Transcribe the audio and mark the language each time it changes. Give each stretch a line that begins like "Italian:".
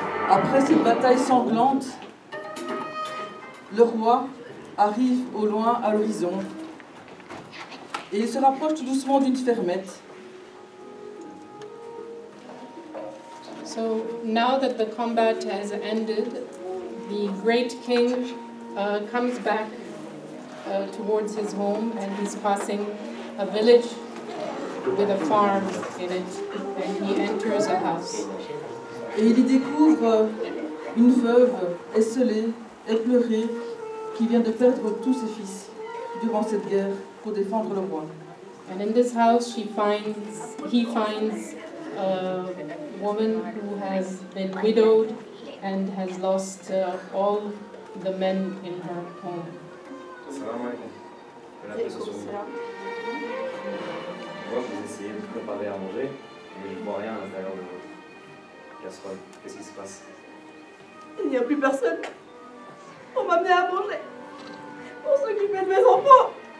French: Après cette bataille sanglante, le roi arrive au loin à l'horizon et il se rapproche tout doucement d'une fermette.
English: So now that the combat has ended, the great king comes back towards his home, and he's passing a village with a farm in it, and he enters a house.
French: Et il y découvre une veuve esseulée, éplorée, qui vient de perdre tous ses fils durant cette guerre pour défendre le roi.
English: And in this house he finds a woman who has been widowed and has lost all the men in her home.
French: Salam alaikum. Bon appétit sur vous. Je vois que vous essayez de préparer à manger, mais je ne vois rien à l'intérieur de votre casserole. Qu'est-ce qui se passe? Il n'y a plus personne. On m'a amené à manger pour s'occuper de mes enfants.